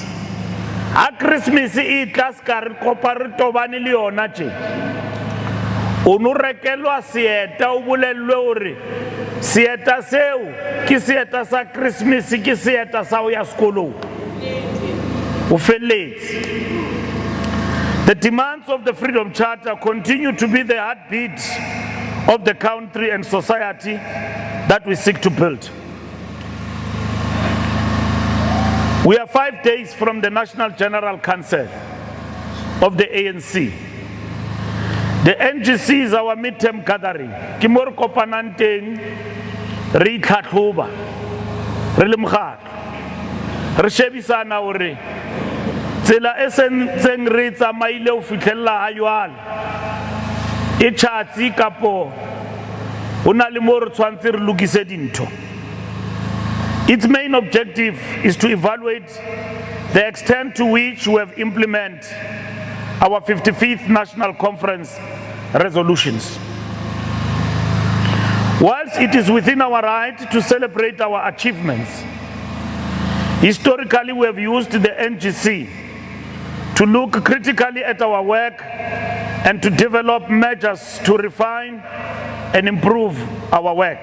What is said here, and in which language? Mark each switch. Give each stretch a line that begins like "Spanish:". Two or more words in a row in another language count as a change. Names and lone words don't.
Southern Sotho: Ha Christmas e tla ska re kopa re tobane le yona tje o no rekelwa seeta o bolellwe hore seeta seo ke seeta sa Christmas ke seeta sa o ya sekolong o felletse.
English: The demands of the Freedom Charter continue to be the heartbeat of the country and society that we seek to build. We are 5 days from the National General Council of the ANC. The NGC is our midterm gathering.
Southern Sotho: Ke mo re kopanang teng re itlhatlhoba re le mokgatlo re shebisana hore tsela e sentseng re tsamaile ho fitlhella ha jwale e tjhatsi kapo ho na le mo re tshwantse re lokise dintho.
English: Its main objective is to evaluate the extent to which we have implemented our 55th National Conference resolutions. Whilst it is within our right to celebrate our achievements, historically we have used the NGC to look critically at our work and to develop measures to refine and improve our work.